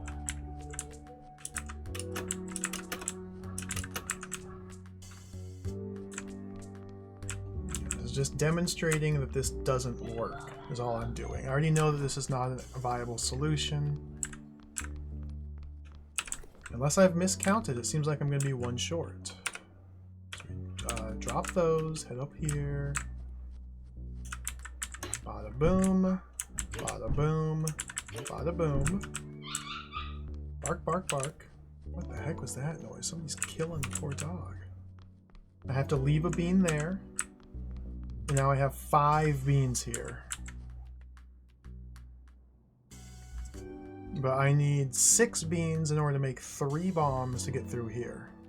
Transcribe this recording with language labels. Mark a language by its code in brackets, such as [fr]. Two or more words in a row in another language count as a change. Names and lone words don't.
[en] It's just demonstrating that this doesn't work is all I'm doing. I already know that this is not a viable solution. Unless I've miscounted, it seems like I'm going to be one short. Drop those, head up here. Bada boom, bada boom, bada boom. Bark, bark, bark. What the heck was that noise? Somebody's killing the poor dog. I have to leave a bean there. And now I have 5 beans here. But I need 6 beans in order to make 3 bombs to get through here.